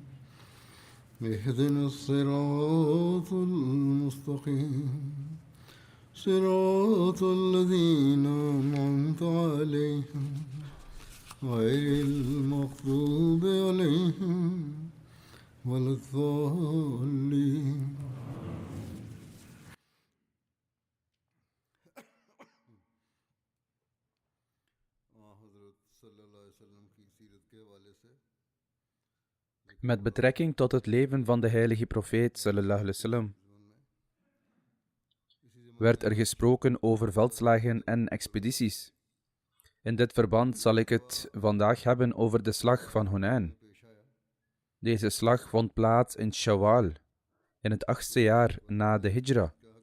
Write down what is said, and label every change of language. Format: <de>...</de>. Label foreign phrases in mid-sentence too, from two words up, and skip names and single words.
<ar>اهدنا الصراط المستقيم صراط الذين أنعمت عليهم غير المغضوب عليهم ولا الضالين</ar> <nl>Met betrekking tot het leven van de heilige profeet</nl> <ar>صلى الله عليه وسلم</ar> <nl>werd er gesproken over veldslagen en expedities. In dit verband zal ik het vandaag hebben over de slag van Hunain. Deze slag vond plaats in Shawwal, in het 8e jaar na de Hijra.</nl>